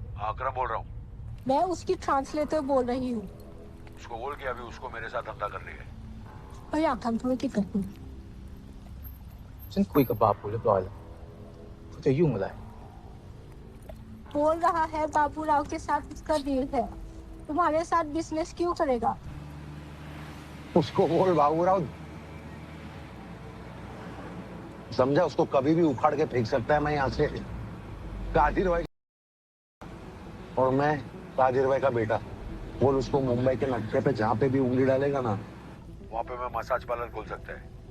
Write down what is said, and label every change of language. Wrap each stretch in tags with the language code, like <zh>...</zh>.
<hi>आक्रम बोल रहा हूँ। मैं उसकी ट्रांसलेटर बोल रही हूँ। उसको बोल के अभी उसको मेरे साथ धंधा कर रही है। और आक्रम थोड़ी की करती</hi> <th>ฉันคุยกับบาปูเรียบร้อยแล้วเขาจะยุ่งอะไร</th> <hi>बोल रहा है बाबू राव के साथ उसका डील है, तुम्हारे साथ बिजनेस क्यों करेगा? उसको बोल बाबूराव, समझा, उसको कभी भी उखाड़ के फेंक सकता है मैं यहाँ से। कादिर भाई और मैं कादिर भाई का बेटा, बोल उसको मुंबई के नक्शे पे जहाँ पे भी उंगली डालेगा ना, वहाँ पे मैं मसाज पार्लर खोल सकता है।</hi>